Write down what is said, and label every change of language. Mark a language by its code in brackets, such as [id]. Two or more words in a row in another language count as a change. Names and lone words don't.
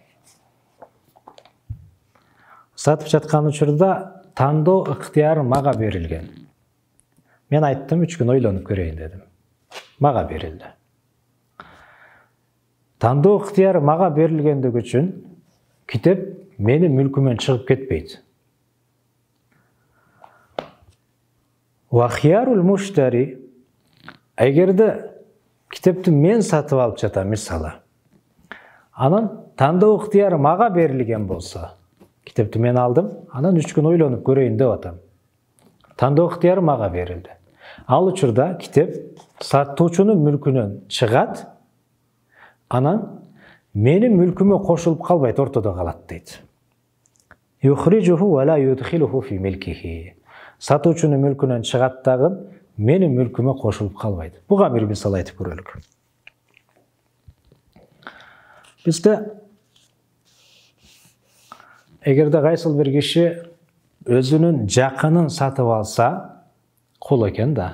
[ky] Сатып жаткан учурда тандоо ыктыяры мага берилген. Мен айттым, 3 күн ойлонуп көрөйүн дедим. Мага берилди. Тандоо ыктыяры мага берилгендиги үчүн китеп менин мүлкүмөн чыгып кетпейт. [ar] وخيار المشتري, [ky] эгерде китепти мен сатып алып жатам мисалы, анан тандоо ыктыяры мага берилген болсо, китепти мен алдым, анан 3 күн ойлонуп көрөйүн деп атам. Тандоо ыктыяры мага берилди. Ал учурда китеп сатуучунун мүлкүнөн чыгат, анан менин мүлкүмө кошулуп калбайт, ортодо калат дейт. [ar] يخرجه ولا يدخله في ملكه. [ky] Сатуучунун мүлкүнөн чыгат дагы менин мүлкүмө кошулуп калбайт. Буга бир мисал айтып көрөлүк. Бизде эгерде кайсыл бир киши өзүнүн жакынын сатып алса, кул экен да.